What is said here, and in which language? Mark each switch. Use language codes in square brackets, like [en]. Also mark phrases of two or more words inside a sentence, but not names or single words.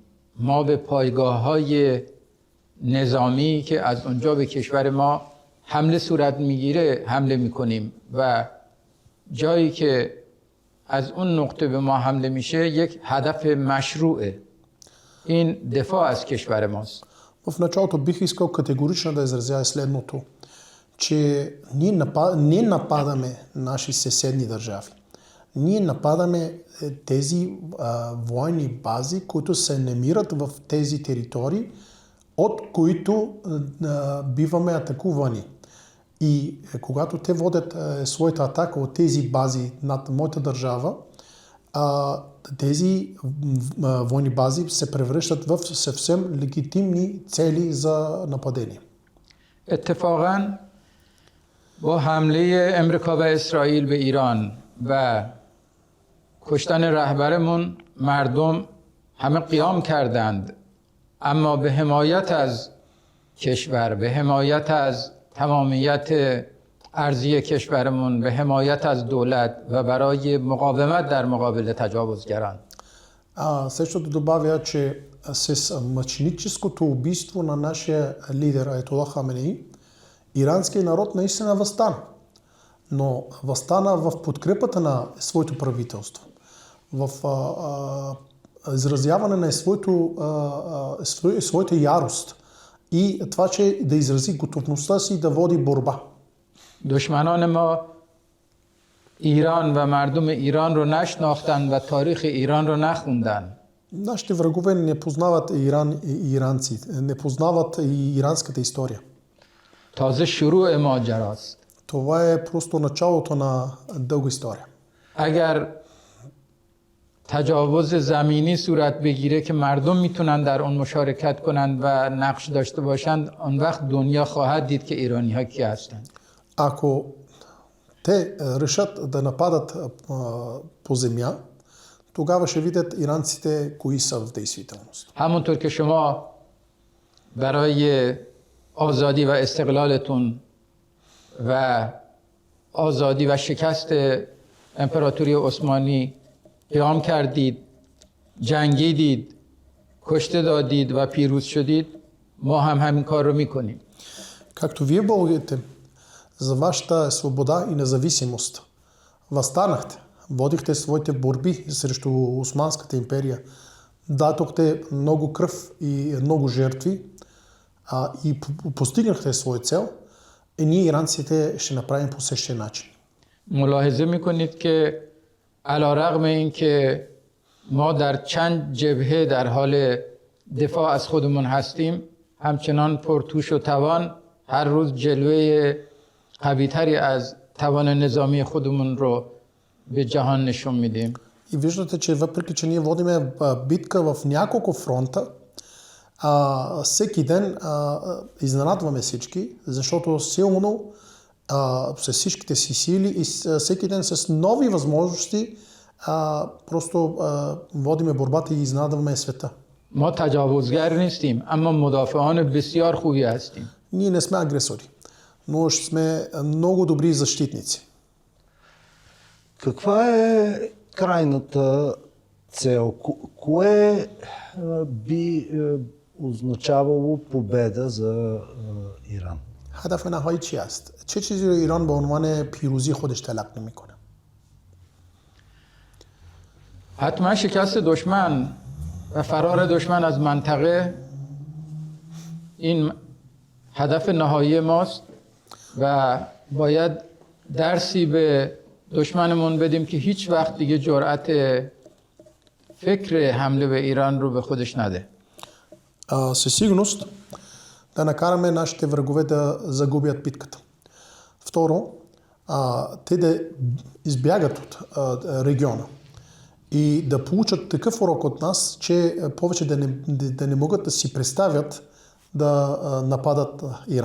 [fa] ما به پایگاه‌های نظامی که از اونجا به کشور ما حمله صورت میگیره حمله میکنیم و جایی که از اون نقطه به ما حمله میشه یک هدف مشروعه. این دفاع از кешвар ماست. [bg] В началото бих искал категорично да изразя следното, че ние не нападаме наши съседни държави. Ние нападаме тези военни бази, които се намират в тези територии, от които биваме атакувани. И когато те водят своята атака от тези бази над моята държава, тези военни бази се превръщат в съвсем легитимни цели за нападение. [fa] اتفاقاً با حمله امریکا و اسرائیل به ایران و کشتن رهبرمون مردم همه قیام کردند، اما به حمایت از کشور، به حمایت از تمامیت ارضی کشورمون، به حمایت از دولت و برای مقاومت در مقابل تجاوزگران. [bg] Също да добавя, че с мъченическото убийство на нашия лидер Аятолах Хаменей, иранският народ наистина възстана. Но възстана в подкрепата на своето правителство, в изразяване на своята ярост и това, че да изрази готовността си да води борба. [fa] دشمنان ما ایران و مردم ایران رو نشناختن و تاریخ ایران رو نخوندن. [bg] Нашите врагове не познават Иран и иранци, не познават и иранската история. [fa] تازه شروع ماجراست. [bg] Това е просто началото на дълга история. [fa] اگر تجاوز زمینی صورت بگیره که مردم میتونن در اون مشارکت کنند و نقش داشته باشند، اون وقت دنیا خواهد دید که ایرانی ها کی هستند. [bg] Ако те решат да нападат по земя, тогава ще видят иранците кои са в действителност. [fa] همونطور که شما برای آزادی و استقلالتون و آزادی و شکست امپراتوری عثمانی قیام کردید، جنگیدید، کشته دادید و پیروز شدید، ما هم همین کار رو میکنیم. [bg] Както вие българите за вашата свобода и независимост възстанахте, водихте своите борби срещу Османската империя, дадохте много кръв и много жертви и постигнахте своя цел, и ние иранците ще направим по същия начин. [fa] ملاحظه میکنید که علیرغم اینکه ما در چند جبهه در حال دفاع از خودمون هستیم، همچنان پرتوش و توان هر روز جلوه قوی‌تری از توان نظامی خودمون رو به جهان نشون میدیم. [bg] И виждате, че въпреки, че ние водиме битка в няколко фронта, всеки ден изненадваме всички, защото силно с всичките си сили и всеки ден с нови възможности просто водиме борбата и изненадваме света. [fa] ما تجاوزگر نیستیم، اما مدافعان بسیار خوبی هستیم. [bg] Ние не сме агресори, но сме много добри защитници. Каква е крайната цел? Кое би означавало победа за Иран? [fa] هدف نهایی چی است؟ چه چیزی رو ایران به عنوان پیروزی خودش تلقی میکنه؟ حتما شکست دشمن و فرار دشمن از منطقه این هدف نهایی ماست و باید درسی به دشمنمون بدیم که هیچ وقت دیگه جرأت فکر حمله به ایران رو به خودش نده. [bg] Със сигурност да накараме нашите врагове да загубят битката. Второ, те да избягат от региона и да получат такъв урок от нас, че повече да не могат да си представят да нападат Иран.